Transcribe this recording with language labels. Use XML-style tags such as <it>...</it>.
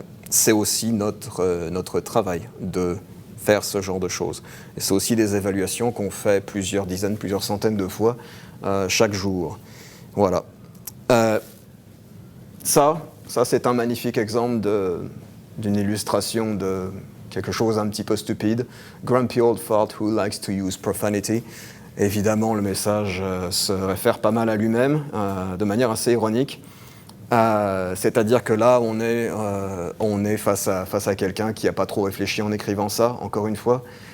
<fr>C'est aussi notre travail de faire ce genre de choses. Et c'est aussi des évaluations qu'on fait plusieurs dizaines, plusieurs centaines de fois chaque jour. Voilà. Ça c'est un magnifique exemple d'une illustration de quelque chose un petit peu stupide.</fr> <en>Grumpy old fart who likes to use profanity.</en> <fr>Évidemment, le message se réfère pas mal à lui-même, de manière assez ironique. C'est-à-dire que là, on est face à quelqu'un qui n'a pas trop réfléchi en écrivant ça, encore une fois.</fr>